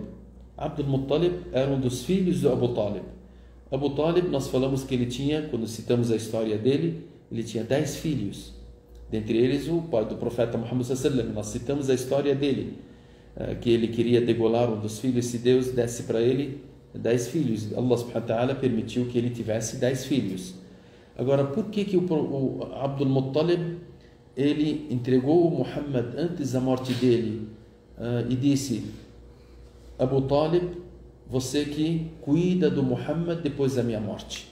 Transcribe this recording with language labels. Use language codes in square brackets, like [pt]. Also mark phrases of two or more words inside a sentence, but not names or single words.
[pt] Abdul Muttalib era um dos filhos de Abu Talib. Abu Talib, nós falamos que ele tinha, quando citamos a história dele, ele tinha 10 filhos. Dentre eles, o pai do profeta Muhammad nós citamos a história dele, que ele queria degolar um dos filhos, se Deus desse para ele 10 filhos. [ar] الله سبحانه وتعالى [pt] permitiu que ele tivesse 10 filhos. Agora, por que o Abdul Muttalib, ele entregou o Muhammad antes da morte dele e disse: Abu Talib, você que cuida do Muhammad depois da minha morte?